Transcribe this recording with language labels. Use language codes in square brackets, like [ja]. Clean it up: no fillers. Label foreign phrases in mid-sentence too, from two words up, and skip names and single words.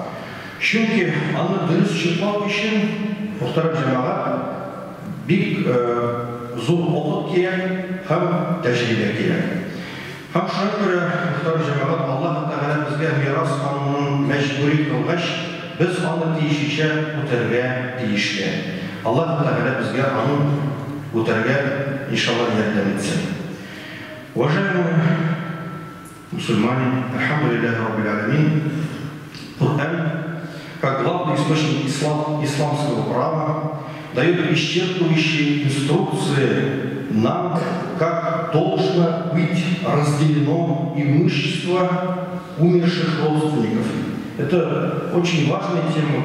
[tt] Чөнки аны дөрес чыклау өчен мөхтәрәм җәмәгать бик зур вакыт кирәк һәм тәҗрибә кирәк. Һәм шуңа күрә мөхтәрәм җәмәгать, Аллаһ Тәгалә безгә мирас канунын мәҗбүри кылгач, без аны тиешенчә үтәргә тиешле. Аллаһ Тәгалә безгә аны үтәргә иншаллах ярдәм итсен. [ru] Уважаемые мусульмане, [ar] الحمد لله رب العالمين, Коран, [ru] как главный источник исламского права, дает исчерпывающие инструкции нам, как должно быть разделено имущество умерших родственников. Это очень важная тема.